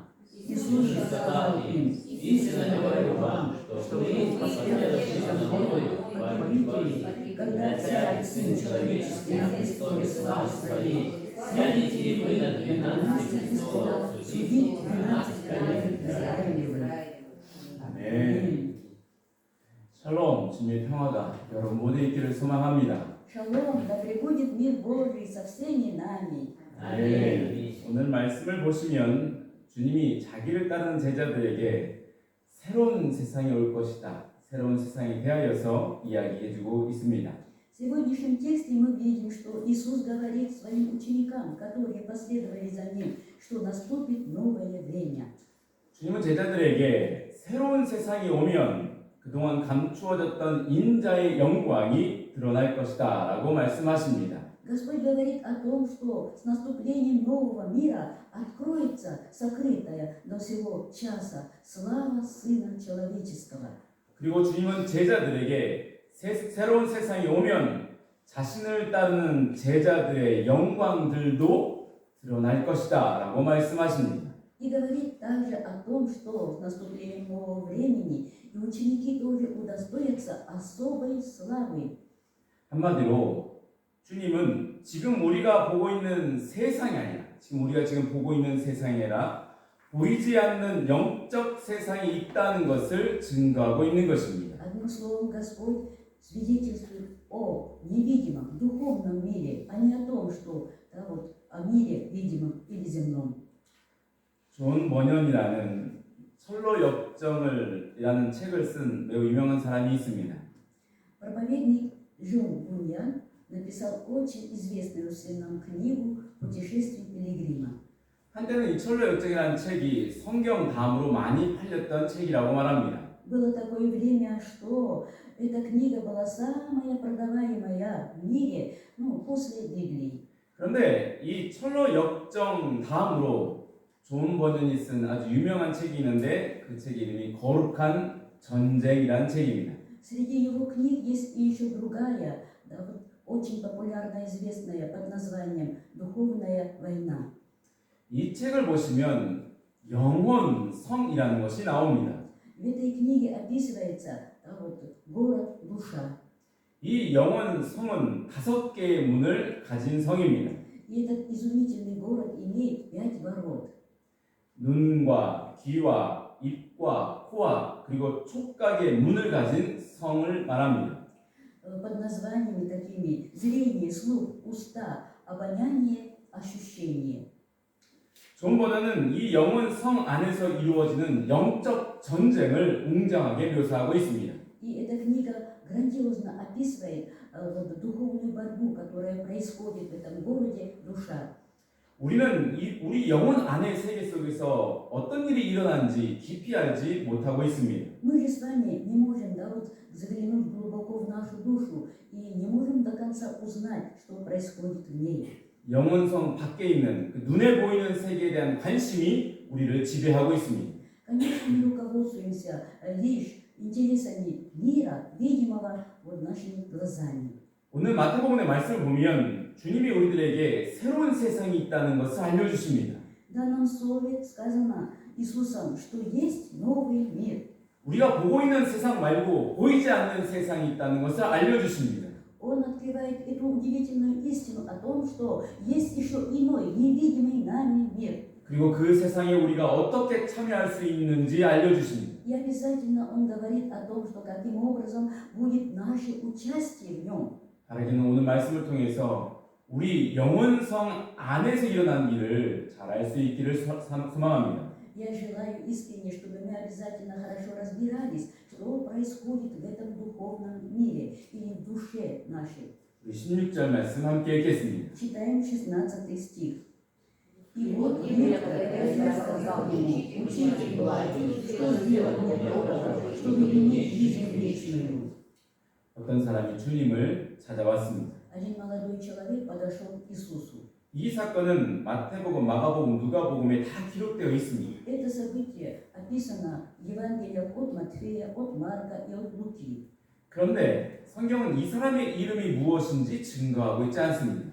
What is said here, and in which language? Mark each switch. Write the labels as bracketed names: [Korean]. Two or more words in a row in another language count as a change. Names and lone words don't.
[Russian] Иисус же сказал им, истинно говорю вам, что вы, последовавшие за мной, погибли, когда царь Сын Человеческий на престоле славы своей, сядете и вы на 12 престолах, судить 12 колен Израилевых. [Korean] 아멘. 샬롬, 주님의 평화가 여러분 모두에 있기를 소망합니다. [Russian] Шалом, да пребудет мир Божий со всеми нами. [Korean] 아멘. 오늘 말씀을 보시면 주님이 자기를 따르는 제자들에게 새로운 세상이 올 것이다. 새로운 세상에 대하여서 이야기해주고 있습니다. [Russian] В сегодняшнем тексте мы видим, что Иисус говорит своим ученикам, которые последовали за Ним, что наступит новое время. [Korean] 주님은 제자들에게 새로운 세상이 오면 그동안 감추어졌던 인자의 영광이 드러날 것이다 라고 말씀하십니다. [Russian] Господь говорит о том, что с наступлением нового мира откроется сокрытая до сего часа слава Сына Человеческого. [Korean] 그리고 주님은 제자들에게 새로운 세상이 오면 자신을 따르는 제자들의 영광들도 드러날 것이다 라고 말씀하십니다. [Russian] И говорит также о том, что с наступлением нового времени и ученики тоже удостоятся особой славы. [Korean] 한마디로 주님은 지금 우리가 보고 있는 세상이 아니라 우리가 지금 보고 있는 세상이 아니라 보이지 않는 영적 세상이 있다는 것을 증거하고 있는 것입니다. [Russian] Одним словом, Господь свидетельствует о невидимом, духовном мире, а не о том, что о мире видимом или земном. [Korean] 존 버년이라는 철로 역정을이라는 책을 쓴 매우 유명한 사람이 있습니다. [Russian] Проповедник Джон Буньян написал очень известную в нам книгу «Путешествие пилигрима». [Korean] 한때는 이 철로 역정이라는 책이 성경 다음으로 많이 팔렸던 책이라고 말합니다. [Russian] Было такое время, что эта книга была самая продаваемая в мире, после Библии. [Korean] 그런데 이 철로 역정 다음으로 존 버년이 쓴 아주 유명한 책이 있는데 그 책 이름이 거룩한 전쟁이라는 책입니다. [Russian] Среди его книг есть и еще другая, очень популярная, известная под названием «Духовная война». [Korean] 이 책을 보시면 영혼성이라는 것이 나옵니다. [Russian] В этой книге описывается город душа. [Korean] 이 영혼성은 5개의 문을 가진 성입니다. [Russian] И этот изумительный город имеет 5 ворот. [Korean] 눈과 귀와 입과 코와 그리고 촉각의 문을 가진 성을 말합니다. [Russian] Под названиями такими зрение, слух, уста, обоняние, ощущение. [Korean] 존 버전은 이 영혼성 안에서 이루어지는 영적 전쟁을 웅장하게 묘사하고 있습니다. [Russian] И эта книга грандиозно описывает духовную борьбу, которая происходит в этом городе душа. [Korean] 우리는 우리 영혼 안의 세계 속에서 어떤 일이 일어나는지 깊이 알지 못하고 있습니다. [Russian] Мы же с вами не можем заглянуть глубоко в нашу душу и не можем до конца узнать, что происходит в ней. [Korean] 영혼성 밖에 있는 그 눈에 보이는 세계에 대한 관심이 우리를 지배하고 있습니다. [Russian] Конечно, мы руководствуемся лишь интересами мира, видимого нашими глазами. [Korean] 오늘 마태복음의 말씀을 보면 주님이 우리들에게 새로운 세상이 있다는 것을 알려주십니다. [Russian] В данном слове сказано Иисусом, что есть новый мир. [Korean] 우리가 보고 있는 세상 말고 보이지 않는 세상이 있다는 것을 알려주십니다. [Russian] Он открывает эту удивительную истину о том, что есть еще иной, невидимый нами мир. [Korean] 그리고 그 세상에 우리가 어떻게 참여할 수 있는지 알려주십니다. [Russian] И обязательно он говорит о том, что каким образом будет наше участие в нем. [Korean] 바라기는 오늘 말씀을 통해서 우리 영혼성 안에서 일어난 일을 잘 알 수 있기를 소망합니다. [Russian] Я желаю искренне, чтобы мы обязательно хорошо разбирались, что происходит в этом духовном мире или в душе нашей. [Korean] 16절 말씀 함께 읽겠습니다. [Russian] Читаем 16 стих. И вот некоторое я сказал ему: учитель благий, что сделать мне доброго, чтобы иметь жизнь вечную? [Korean] 어떤 사람이 주님을 찾아왔습니다. [Russian] Один молодой человек подошел к Иисусу. [Korean] 이 사건은 마태복음, 마가복음, 누가복음에 다 기록되어 있습니다. [Russian] Это событие описано в Евангелиях от Матфея, от Марка и от Луки. [Korean] 그런데 성경은 이 사람의 이름이 무엇인지 증거하고 있지 않습니다.